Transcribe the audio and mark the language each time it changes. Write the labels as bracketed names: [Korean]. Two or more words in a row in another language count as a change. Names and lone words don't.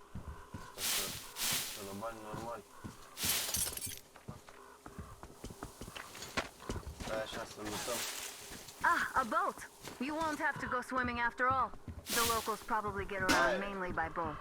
[Romanian] Să dă bani normali. Stai așa să luptăm. [English] Ah, a boat! You won't have to go swimming after all. The locals probably get around mainly by boats.